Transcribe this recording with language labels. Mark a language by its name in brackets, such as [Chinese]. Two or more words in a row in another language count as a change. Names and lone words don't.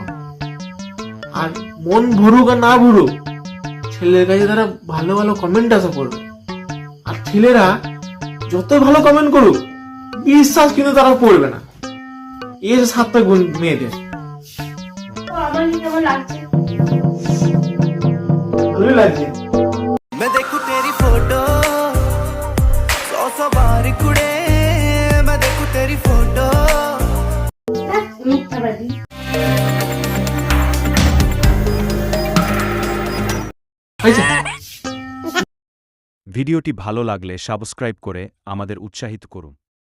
[Bangla] আর মন ভরুক আর না ভরুক, ছেলের কাছে তারা ভালো ভালো কমেন্ট আশা করবে। আর ছেলেরা যত ভালো কমেন্ট করুক, বিশ্বাস কিন্তু তারা করবে না। এর 7টা গুণ মেয়েদের। আমার কেমন লাগছে? ভালোই লাগছে। [Hindi] मैं देखूं तेरी फोटो 100 बार कुड़े, मैं देखूं तेरी फोटो। [Bangla] মিথ্যাবাদী। হয়েছে? ভিডিওটি ভালো লাগলে সাবস্ক্রাইব করে আমাদের উৎসাহিত করুন।